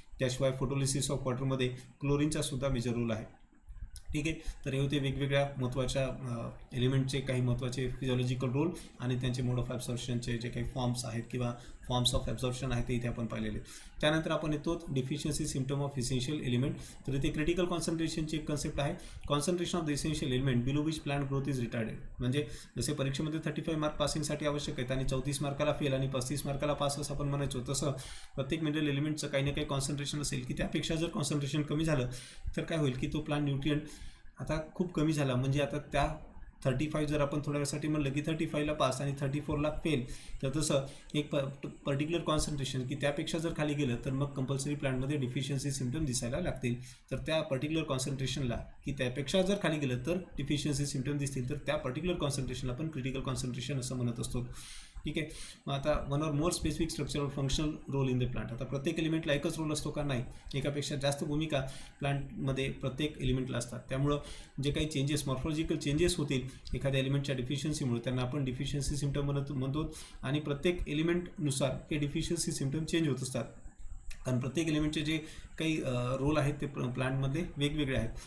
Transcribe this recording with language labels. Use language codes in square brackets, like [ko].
[mr] त्याशिवाय photolysis of वॉटरमध्ये क्लोरीनचा सुद्धा major role आहे. ठीक आहे. तर हे होते वेगवेगळ्या महत्त्वाच्या एलिमेंटचे काही महत्त्वाचे फिजिओलॉजिकल रोल आणि त्यांचे मोड ऑफ ॲब्सॉर्प्शनचे जे काही फॉर्म्स आहेत किंवा फॉर्म्स ऑफ ॲब्सॉर्प्शन आहेत ते इथे आपण पाहिलेले. त्यानंतर आपण येतो deficiency symptom of essential element. तर इथे क्रिटिकल कॉन्सन्ट्रेशनची एक कन्सेप्ट आहे. [en] Concentration of the essential element below which plant growth is retarded. [mr] म्हणजे जसे परीक्षेमध्ये 35 मार्क पासिंगसाठी आवश्यक आहेत आणि 34 मार्काला फेल आणि 35 मार्काला पास असं आपण म्हणायचो, तसं प्रत्येक मिनरल एलिमेंटचं काही ना काही कॉन्सन्ट्रेशन असेल की त्यापेक्षा जर कॉन्सन्ट्रेशन कमी झालं तर काय होईल की तो प्लांट न्यूट्रियंट आता खूप कमी झाला, म्हणजे आता त्या 35 जर आपण थोड्या वेळासाठी म्हणलं की 35ला पास आणि 34ला फेल, तर तसं एक पर्टिक्युलर कॉन्सन्ट्रेशन की त्यापेक्षा जर खाली गेलं तर मग कंपल्सरी प्लॅनमध्ये डिफिशियन्सी सिम्पटम दिसायला लागतील. तर त्या पर्टिक्युलर कॉन्सन्ट्रेशनला की त्यापेक्षा जर खाली गेलं तर डिफिशियन्सी सिम्पटम दिसतील, तर त्या पर्टिक्युलर कॉन्सन्ट्रेशनला आपण क्रिटिकल कॉन्सन्ट्रेशन असं म्हणत असतो. ठीक आहे. [en] मग आता one or more specific structural functional role in the plant. [mr] आता प्रत्येक एलिमेंटला एकच रोल असतो का? नाही, एकापेक्षा जास्त भूमिका प्लांटमध्ये प्रत्येक एलिमेंटला असतात. त्यामुळं जे काही चेंजेस, मॉर्फॉलॉजिकल चेंजेस होतील एखाद्या एलिमेंटच्या डिफिशियन्सीमुळे, त्यांना आपण डिफिशियन्सी सिम्पटम म्हणतो. आणि प्रत्येक एलिमेंटनुसार हे डिफिशियन्सी सिम्पटम चेंज होत असतात, कारण प्रत्येक एलिमेंटचे जे काही रोल आहेत ते प्लांटमध्ये वेगवेगळे आहेत.